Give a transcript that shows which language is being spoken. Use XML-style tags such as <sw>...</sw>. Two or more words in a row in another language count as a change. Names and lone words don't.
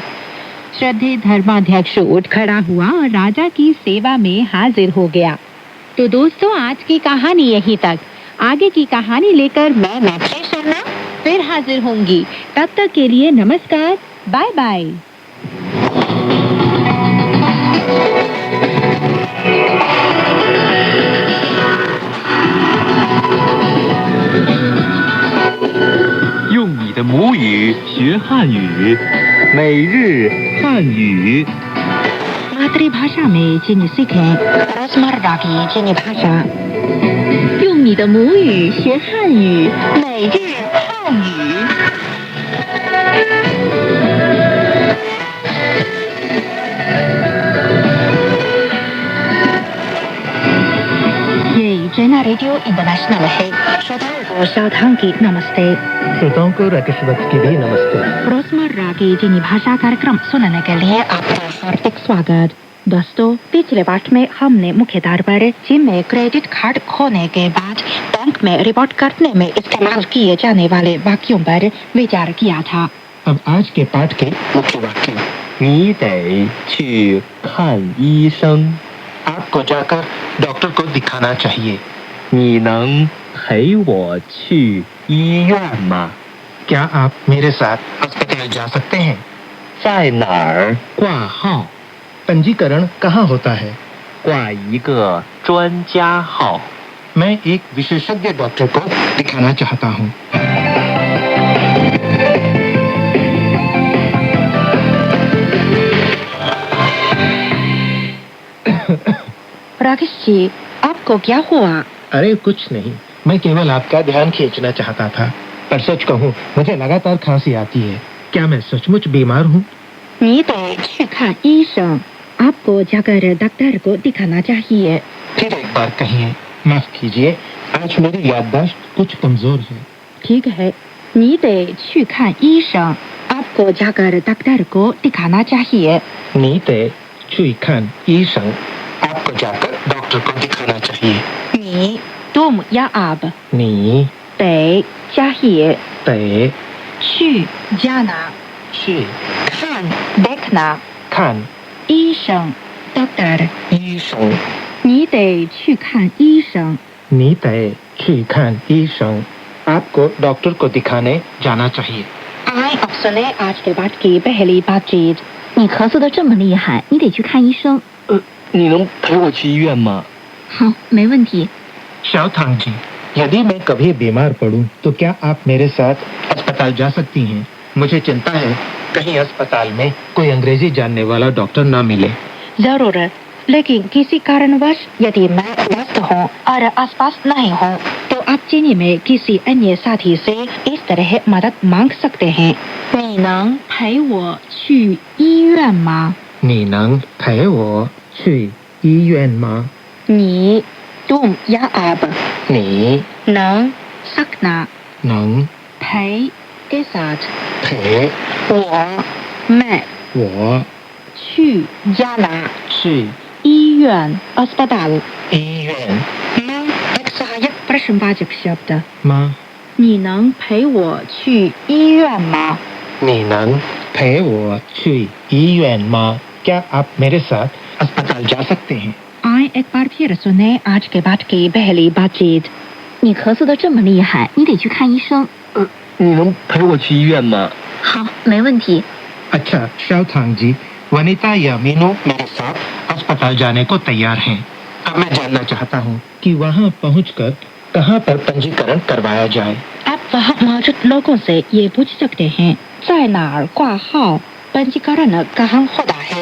<hi>श्रद्धेय धर्माध्यक्ष उठ खड़ा हुआ और राजा की सेवा में हाजिर हो गया। तो दोस्तों, आज की कहानी यहीं तक। आगे की कहानी लेकर मैं मैत्री शर्मा फिर हाजिर होंगी। तब तक के लिए नमस्कार, बाय बाय।</hi> <zh>的母语学汉语，每日汉语。</zh> <hi>मातृभाषा में चीनी सीखें रोजमर्रा की चीनी भाषा।</hi> <zh>用你的母语学汉语，每日汉语。</zh> <hi>ये चैना रेडियो इंटरनेशनल है। श्रोताओं को सावधान की नमस्ते। श्रोताओं को राकेश वत्स की भी नमस्ते। रोजमर्रा की चीनी भाषा कार्यक्रम सुनने के लिए आपका हार्दिक स्वागत। दोस्तों, पिछले पाठ में हमने मुख्य तौर पर जिम में क्रेडिट कार्ड खोने के बाद बैंक में रिपोर्ट करने में इस्तेमाल किए जाने वाले वाक्यों पर विचार किया था। अब आज के पाठ के मुख्य वाक्य।</hi> <zh>你得去看医生。</zh> <hi>आपको जाकर डॉक्टर को दिखाना चाहिए।</hi> <zh>你能陪我去医院吗？</zh> <hi>क्या आप मेरे साथ अस्पताल जा सकते हैं?</hi> <zh>在哪儿挂号？</zh> <hi>पंजीकरण कहाँ होता है?</hi> <zh>挂一个专家号。</zh> <hi>मैं एक विशेषज्ञ डॉक्टर को दिखाना चाहता हूँ। राकेश जी, आपको क्या हुआ? अरे कुछ नहीं, मैं केवल आपका ध्यान खींचना चाहता था। पर सच कहूँ, मुझे लगातार खांसी आती है। क्या मैं सचमुच बीमार हूँ?</hi> <zh>你得去看医生。</zh> <hi>आपको जाकर डॉक्टर को दिखाना चाहिए। फिर एक बार कहिए। माफ कीजिए, आज मेरी याददाश्त कुछ कमजोर है। ठीक है,</hi> <zh>你得去看医生。</zh> <hi>आपको जाकर डॉक्टर को दिखाना चाहिए।</hi> <zh>你得去看医生。</zh> <hi>आपको जाकर डॉक्टर को दिखाना चाहिए। 你 तुम या आप।</hi> <zh>你</zh> <hi>得 चाहिए।</hi> <zh>得</zh> <hi>去 जाना।</hi> <zh>去</zh> <hi>看 देखना।</hi> <zh>看</zh> <hi>医生 डॉक्टर।</hi> <zh>医生。你得去看医生。你得去看医生</zh> <hi>आपको डॉक्टर को दिखाने जाना चाहिए। आए अब सुने आज के बाद की पहली बातचीत।</hi> <zh>你咳嗽的这么厉害，你得去看医生。你能陪我去医院吗？好，没问题。</zh> <hi>शाओथांग जी, यदि मैं कभी बीमार पड़ूं तो क्या आप मेरे साथ अस्पताल जा सकती हैं? मुझे चिंता है कहीं अस्पताल में कोई अंग्रेजी जानने वाला डॉक्टर ना मिले। जरूर, लेकिन किसी कारणवश यदि मैं व्यस्त हूँ और आसपास नहीं हूँ तो आप चीनी में किसी अन्य साथी से इस तरह मदद मांग सकते हैं।</hi> <zh>你能陪我去医院吗？你能陪我去医院吗？</zh> <hi>你 तुम या आप</hi> <zh>你</zh> <hi>能 सकना</hi> <zh>能</zh> <hi>陪 के साथ</hi> <zh>陪</zh> <hi>我 मैं</hi> <zh>我</zh> <hi>去 जाना</hi> <zh>去</zh> <hi>医院 अस्पताल</hi> <zh>医院</zh> <hi>मैं एक सहायक प्रश्नवाचक शब्द</hi> <zh>吗？你能陪我去医院吗？你能陪我去医院吗？</zh> <hi>क्या आप मेरे साथ अस्पताल जा सकते हैं? आए एक बार फिर सुने आज के बाद की पहली बातचीत। 你咳嗽的这么厉害，你得去看医生。你能陪我去医院吗？好，没问题。 अच्छा शाओथांग जी, वनिता या मीनू मेरे साथ अस्पताल जाने को तैयार हैं। अब मैं जानना चाहता हूँ कि वहाँ पहुँचकर कहाँ पर पंजीकरण करवाया जाए। आप वहाँ मौजूद लोगों से ये पूछ सकते हैं</hi> <zh>在哪儿挂号</zh> <hi>पंजीकरण कहाँ होता है।</hi>